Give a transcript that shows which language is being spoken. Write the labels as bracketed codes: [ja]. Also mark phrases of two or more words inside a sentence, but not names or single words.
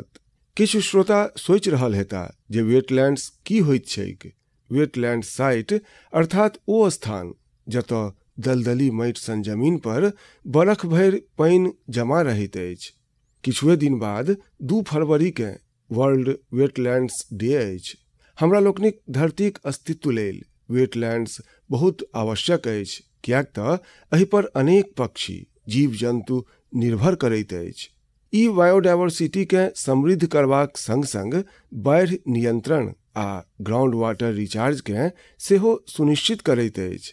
[mai] किछु श्रोता सोचि रहल हेता जे वेटलैंड्स की होइत छैक। [en] wetland site [mai] अर्थात ओ स्थान जतऽ दलदली माटि सन जमीन पर बरख भरि पानि जमा रहैत अछि। किछुए दिन बाद 2 फरवरी के वर्ल्ड वेटलैंड्स डे अछि। हमरा लोकनिक धरतीक अस्तित्व लेल वेटलैंड्स बहुत आवश्यक अछि, कियाक तऽ एहि पर अनेक पक्षी, जीव जंतु निर्भर करैत अछि। ई बायोडायवर्सिटी के समृद्ध करबाक संग संग बाढ़ि नियंत्रण आ [en] ground water recharge [mai] के सेहो सुनिश्चित करैत अछि।